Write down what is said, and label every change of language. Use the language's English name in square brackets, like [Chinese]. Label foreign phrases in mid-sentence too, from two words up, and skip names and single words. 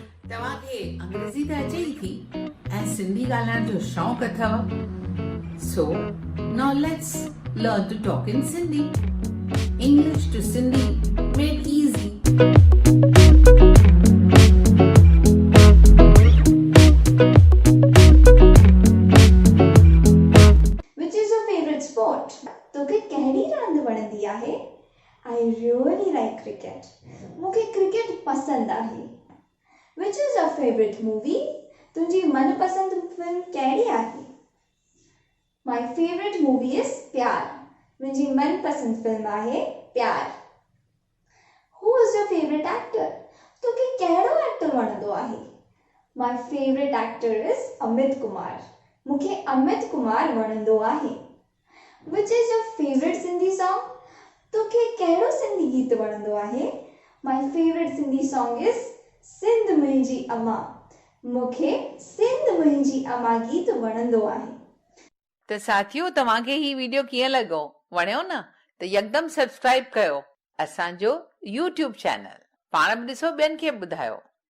[Sindhi] तव्हांखे अंग्रेज़ी त अचे ई थी ऐं सिंधी ॻाल्हाइण जो शौक़ु अथव। [English] So now let's learn to talk in Sindhi. English to Sindhi made easy. Which is your favorite sport? [Sindhi] तोखे कहिड़ी रांदि वणंदी आहे? [English] I really like cricket. [Sindhi] मूंखे क्रिकेट पसंद आहे। [English] Which is your favorite movie? [Sindhi] तुंहिंजी मनपसंद फिल्म कहिड़ी आहे? [English] My favorite movie is प्यार। [Sindhi] मुंहिंजी मनपसंद फिल्म आहे प्यार। [English] Who is your favorite actor? [Sindhi] तोखे कहिड़ो एक्टर वणंदो आहे? [English] My favorite actor is अमित कुमार। [Sindhi] मूंखे अमित कुमार वणंदो आहे। [English] Which is your favorite Sindhi song? [Sindhi] तोखे कहिड़ो सिंधी गीत वणंदो आहे? [English] My favorite Sindhi song is सिंध मुंहिंजी अमा। [Sindhi] मूंखे सिंध मुंहिंजी अमा गीत वणंदो आहे। त साथियो, तव्हांखे ही वीडियो कीअं लॻो? वणियो न? त यकदम सब्सक्राइब कयो असांजो YouTube चैनल। पाण बि ॾिसो, ॿियनि खे बि ॿुधायो।